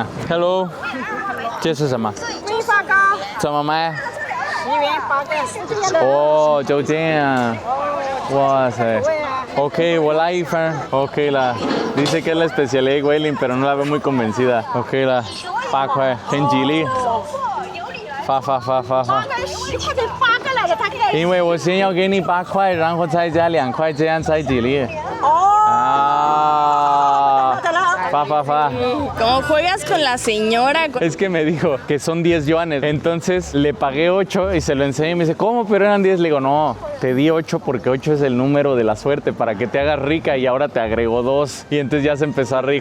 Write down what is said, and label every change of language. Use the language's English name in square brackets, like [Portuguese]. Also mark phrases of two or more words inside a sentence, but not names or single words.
[Spanish] Hello. ¿Qué se llama? ¿Mamá? Oh, Zhou Jian. Wow, ok, ok, dice que es la especialidad de Guilin, pero no la veo muy convencida. Ok, la Fa Genjili. Fa. [Chinese] 因为我先要给你8块，然后再加2块，这样才吉利。Fa. [Spanish] ¿Cómo juegas con la señora? Es que me dijo que son 10 yuanes. Entonces le pagué 8 y se lo enseñé y me dice, ¿cómo? Pero eran 10. Le digo, no, te di 8 porque 8 es el número de la suerte para que te hagas rica, y ahora te agregó 2. Y entonces ya se empezó a reír.